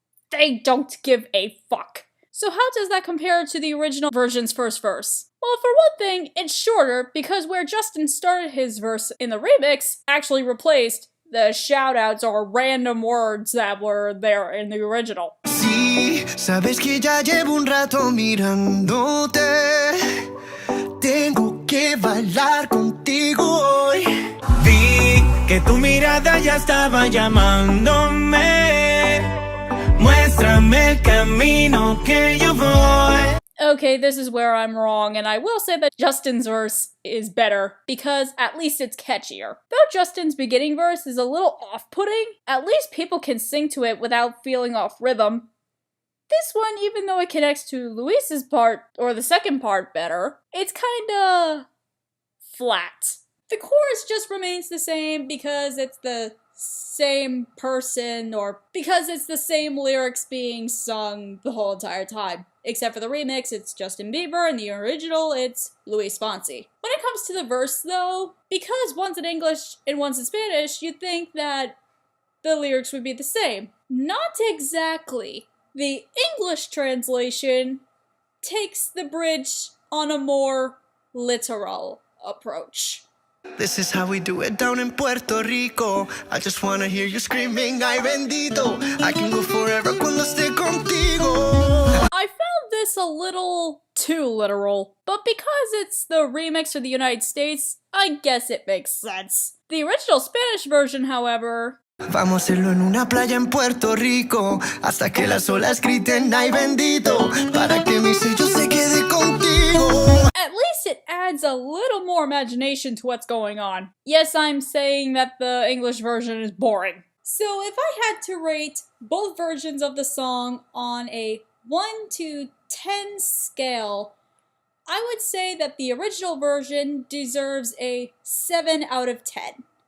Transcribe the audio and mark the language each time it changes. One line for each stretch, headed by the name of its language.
English: They don't give a fuck. So how does that compare to the original version's first verse? Well, for one thing, it's shorter because where Justin started his verse in the remix actually replaced the shoutouts or random words that were there in the original.
Spanish: Sí, sabes que ya llevo un rato mirándote. Tengo que bailar contigo hoy. Vi que tu mirada ya estaba llamándome. Muéstrame el camino que yo voy.
English: Okay, this is where I'm wrong, and I will say that Justin's verse is better, because at least it's catchier. Though Justin's beginning verse is a little off-putting, at least people can sing to it without feeling off rhythm. This one, even though it connects to Luis's part, or the second part better, it's kinda flat. The chorus just remains the same because it's the same person, or because it's the same lyrics being sung the whole entire time. Except for the remix, it's Justin Bieber, and the original, it's Luis Fonsi. When it comes to the verse, though, because one's in English and one's in Spanish, you'd think that the lyrics would be the same. Not exactly. The English translation takes the bridge on a more literal approach. This is how we do it down in Puerto Rico. I just wanna hear you screaming,
Spanish: ay bendito.
English: I can go forever
Spanish: cuando esté contigo.
English: I found this a little too literal, but because it's the remix for the United States, I guess it makes sense. The original Spanish version, however...
Spanish: Vamos a hacerlo en una playa en Puerto Rico, hasta que las olas griten, ay bendito, para que mi sello se quede contigo.
English: At least it adds a little more imagination to what's going on. Yes, I'm saying that the English version is boring. So if I had to rate both versions of the song on a 1 to 10 scale, I would say that the original version deserves a 7 out of 10.